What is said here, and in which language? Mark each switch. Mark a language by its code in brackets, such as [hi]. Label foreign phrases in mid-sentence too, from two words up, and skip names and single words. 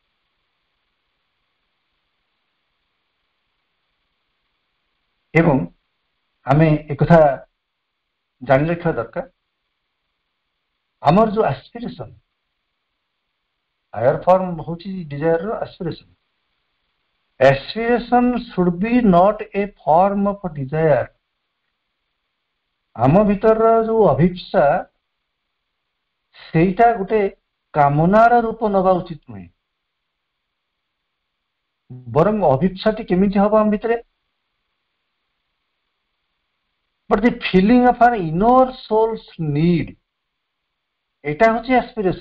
[or] ଏବଂ ଆମେ ଏକଥା ଜାଣି ରଖିବା ଦରକାର, ଆମର ଯୋଉ ଆସ୍ପିରେସନ, [en] higher form [or] ହଉଛି ଡିଜାୟର ର ଆସ୍ପିରେସନ। [en] aspiration should be not a form of desire। [or] ଆମ ଭିତରର ଯୋଉ ଅଭିପ୍ସା, ସେଇଟା ଗୋଟେ କାମନାର ରୂପ ନେବା ଉଚିତ ନୁହେଁ। ବରଂ ଅଭିପ୍ସାଟି କେମିତି ହବ ଆମ ଭିତରେ, [en] but the feeling of an inner soul's need, [or] ଏଇଟା ହଉଛି ଆସ୍ପିରେସନ।